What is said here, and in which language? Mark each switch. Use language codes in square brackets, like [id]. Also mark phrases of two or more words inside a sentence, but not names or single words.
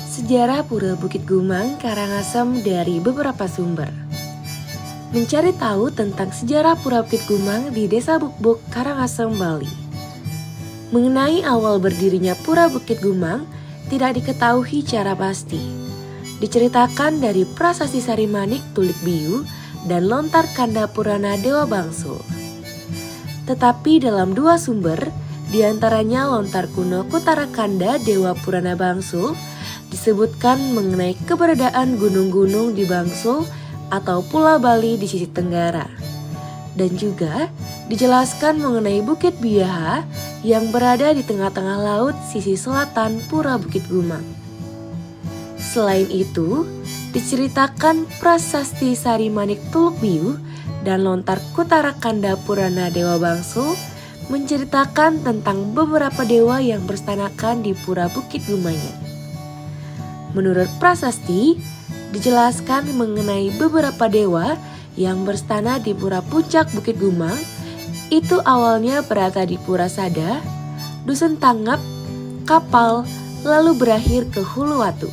[id] Sejarah Pura Bukit Gumang Karangasem dari beberapa sumber. Mencari tahu tentang sejarah Pura Bukit Gumang di Desa Bukbuk, Karangasem, Bali. Mengenai awal berdirinya Pura Bukit Gumang tidak diketahui secara pasti. Diceritakan dari Prasasti Sarimanik Tulik Biu dan Lontar Kanda Purana Dewa Bangsul. Tetapi dalam dua sumber, diantaranya Lontar Kuno Kutarakanda Dewa Purana Bangsul, disebutkan mengenai keberadaan gunung-gunung di Bangsul atau Pulau Bali di sisi tenggara. Dan juga dijelaskan mengenai Bukit Biaha yang berada di tengah-tengah laut sisi selatan Pura Bukit Gumang. Selain itu, diceritakan Prasasti Sarimanik Tuluk Biu dan Lontar Kutarakanda Purana Dewa Bangsul menceritakan tentang beberapa dewa yang berstanakan di Pura Bukit Gumangnya. Menurut prasasti, dijelaskan mengenai beberapa dewa yang berstana di Pura Puncak Bukit Gumang, itu awalnya berada di Pura Sada, Dusun Tanggap, Kapal, lalu berakhir ke Huluwatu.